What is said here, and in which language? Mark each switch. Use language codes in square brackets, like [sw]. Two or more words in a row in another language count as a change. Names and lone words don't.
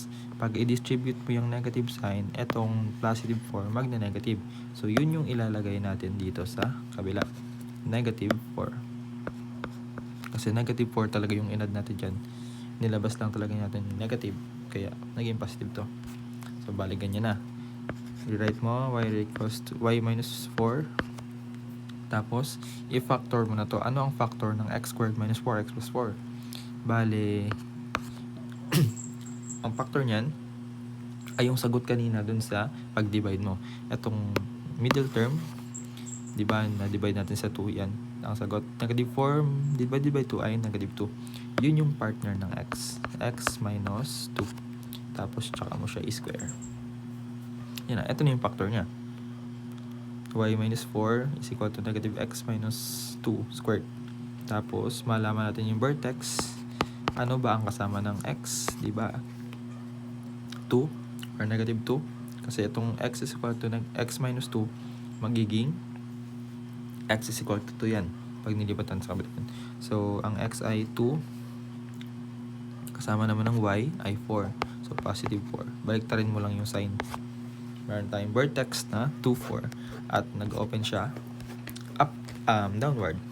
[tl] Pag i-distribute mo yung [en] negative sign, [tl] etong positive 4 magne-negative. So, yun yung ilalagay natin dito sa kabila. [en] Negative 4. [tl] Kasi negative 4 talaga yung in-add natin dyan. Nilabas lang talaga natin negative. Kaya, naging positive to. So, balik ganyan na. Rewrite mo, [en] y equals to y minus 4. [tl] Tapos, i-factor mo na to. Ano ang factor ng [en] x squared minus 4x plus 4? [tl] Bale, ang factor niyan ay yung sagot kanina dun sa pag-divide mo. Itong [en] middle term, [tl] diba, na-divide natin sa 2 yan. Ang sagot, [en] negative 4 divided by 2 [tl] ay [en] negative 2. [tl] Yun yung partner ng x. [en] X minus 2. [tl] Tapos, tsaka mo siya i-square. Yan na, ito na yung factor niya. [en] Y minus 4 is equal to negative x minus 2 squared. [tl] Tapos, malaman natin yung vertex. Ano ba ang kasama ng x? Diba? [en] 2 or negative 2. [tl] Kasi itong [en] x is equal to x minus 2, magiging x is equal to 2 yan. [tl] Pag nilipatan sa kabilaan. So, ang x ay 2. Kasama naman ng y ay 4. [en] So, positive 4. [tl] Baliktarin mo lang yung sign. Meron tayong vertex na 2, 4. At nag-open siya up, downward.